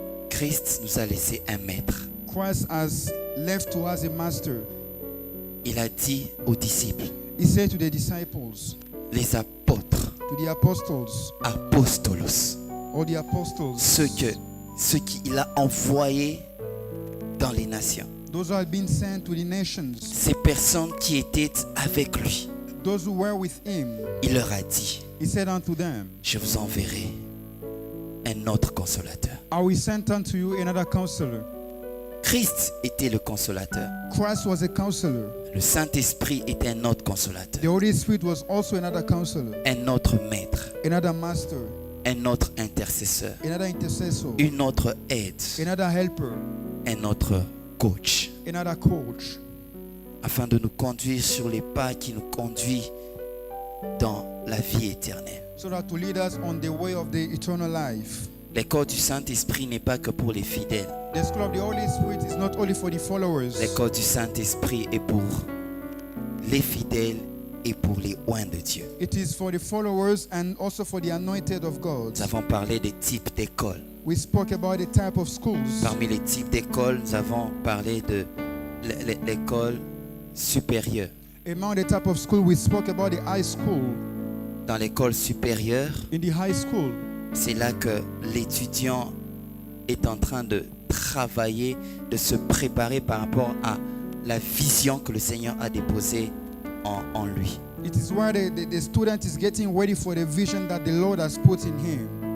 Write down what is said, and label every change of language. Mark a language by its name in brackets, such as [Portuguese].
[French] Christ nous a laissé un maître. [English] Christ has left to us a master. [French] Il a dit aux disciples, [English] He said to the disciples, [French] les apôtres, [English] to the apostles, [Greek] apostolos, [English] or the apostles, [French] ceux qu'il a envoyés dans les nations. [English] those who had been sent to the nations, [French] Ces personnes qui étaient avec lui, [English] those who were with him, [French] il leur a dit, [English] he said unto them, [French] je vous enverrai un autre consolateur. [English] I will send unto you another counselor. [French] Christ était le consolateur. [English] Christ was a counselor. [French] Le Saint-Esprit était un autre consolateur. [English] The Holy Spirit was also another counselor, [French] Un autre maître, [English] another master, [French] un autre intercesseur, [English] another intercessor, [French] une autre aide, [English] another helper, [French] un autre coach, [English] another coach, [French] afin de nous conduire sur les pas qui nous conduisent dans la vie éternelle. [English] so that to lead us on the way of the eternal life. [French] L'école du Saint-Esprit n'est pas que pour les fidèles. [English] The school of the Holy Spirit is not only for the followers. [French] L'école du Saint-Esprit est pour les fidèles et pour les oints de Dieu. [English] It is for the followers and also for the anointed of God. [French] Nous avons parlé des types d'écoles. [English] We spoke about the type of schools. [French] Parmi les types d'écoles, nous avons parlé de l'école supérieure. [English] Among the type of school, we spoke about the high school. [French] Dans l'école supérieure, [English] In the high school, [French] c'est là que l'étudiant est en train de travailler, de se préparer par rapport à la vision que le Seigneur a déposée en lui. [English] it is where the student is getting ready for the vision that the Lord has put in him.